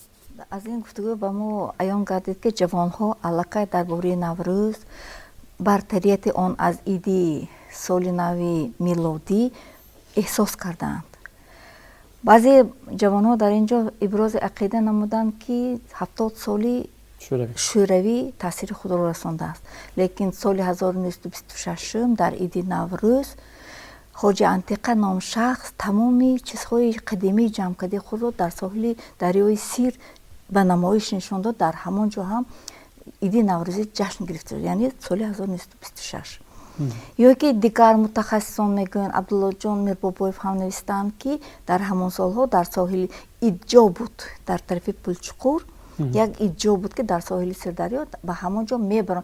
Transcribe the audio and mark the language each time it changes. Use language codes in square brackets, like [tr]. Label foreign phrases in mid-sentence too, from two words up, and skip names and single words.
[fa] از این گفتگو به ما عیان گردید که جوان‌ها علاقه درباره نوروز برتریت آن از عید سال نو میلادی احساس کردند. بعضی جوان‌ها در اینجا ابراز عقیده نمودند که 70 سالی شوروی تاثیر خود را رسانده است لیکن سال 1926 در عید نوروز [tg] хоҷи антиқа ном шахс тамоми чизҳои қадимии ҷамъкарди худро дар соҳили дарёи сир ба намоиш нишон дод. Дар ҳамон ҷо ҳам иди наврӯзӣ ҷашн гирифта шуд, яъне соли 1926. ё ки дигар мутахассисон мегӯянд, Абдуллоҷон Мирбобоев ҳам навистаанд ки дар ҳамон солҳо дар соҳили иҷҷо буд, дар тарафи Пулчуқур як иҷҷо буд ки дар соҳили Сирдарё ба ҳамон ҷо мебаранд.